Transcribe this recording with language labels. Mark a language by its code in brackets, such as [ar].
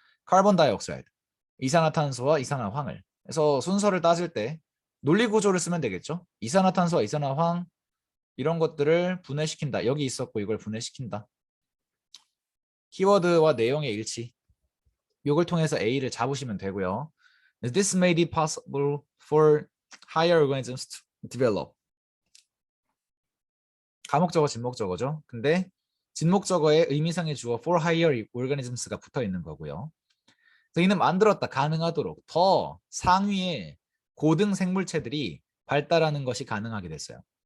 [ko] 카본 다이옥사이드 이산화탄소와 이산화황을 그래서 순서를 따질 때 논리 구조를 쓰면 되겠죠. 이산화탄소와 이산화황 이런 것들을 분해시킨다. 여기 있었고 이걸 분해시킨다. 키워드와 내용의 일치. 이걸 통해서 A를 잡으시면 되고요. [en] This made it possible for higher organisms to develop. [ko] 가목적어, 진목적어죠. 근데 진목적어에 의미상의 주어 [en] for higher organisms [ko] 가 붙어 있는 거고요. 그래서 이는 만들었다, 가능하도록 더 상위의 고등 생물체들이 발달하는 것이 가능하게 됐어요.